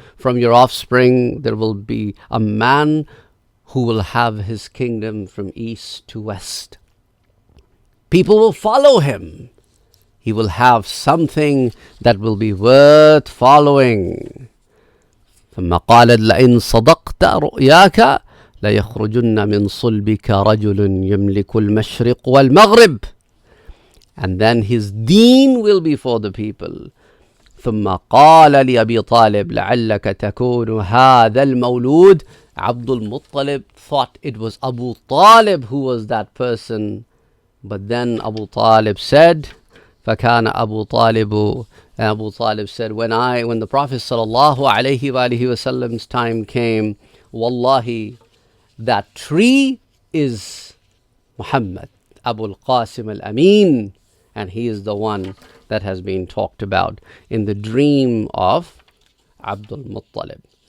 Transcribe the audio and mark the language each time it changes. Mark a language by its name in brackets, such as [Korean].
[English] From your offspring, there will be a man who will have his kingdom from east to west. People will follow him. he will have something that will be worth following. [Arabic] ثم قالت لئن صدقت رؤياك ليخرجن من صلبك رجل يملك المشرق والمغرب. [English] And then his deen will be for the people. [Arabic] ثم قال لأبي طالب لعلك تكون هذا المولود. [English] Abdul Muttalib thought it was Abu Talib who was that person. But then Abu Talib said, [Arabic] فَكَانَ أَبُو طَالِبُ [English] Abu Talib said, when the Prophet ﷺ's time came, Wallahi, that tree is Muhammad, Abu al-Qasim al-Amin, and he is the one that has been talked about in the dream of Abdul Muttalib.